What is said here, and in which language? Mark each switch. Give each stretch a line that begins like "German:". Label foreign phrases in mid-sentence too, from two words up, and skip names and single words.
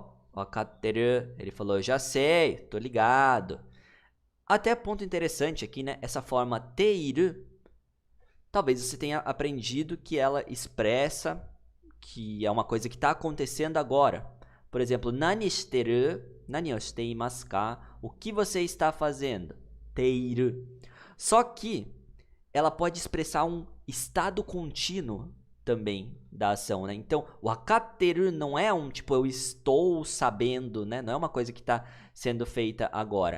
Portuguese: Wakatteru. Ele falou, já sei, tô ligado. Até ponto interessante aqui, né? Essa forma teiru. Talvez você tenha aprendido que ela expressa que é uma coisa que está acontecendo agora. Por exemplo,
Japanese: nani shiteru, nani o shiteimasu ka?
Portuguese: O que você está fazendo? Teiru. Só que ela pode expressar um estado contínuo também da ação, né? Então, wakatteru não é um tipo eu estou sabendo, né? Não é uma coisa que está sendo feita agora.